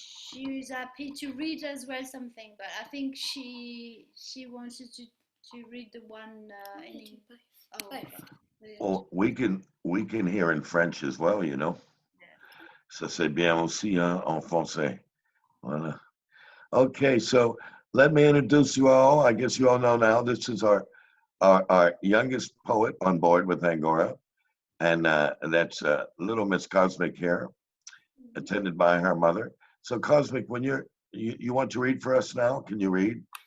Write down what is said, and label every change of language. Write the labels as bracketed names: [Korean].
[English] She was happy to read as well something, but I think she wanted to read the one in English. Oh, okay. Well, we can hear in French as well, you know. [French] Ça c'est bien aussi en français. [English] Voilà. Okay, so let me introduce you all. I guess you all know now. This is our youngest poet on board with Angora, and that's little Miss Cosmic here, attended by her mother. So Cosmic, when you want to read for us now, can you read?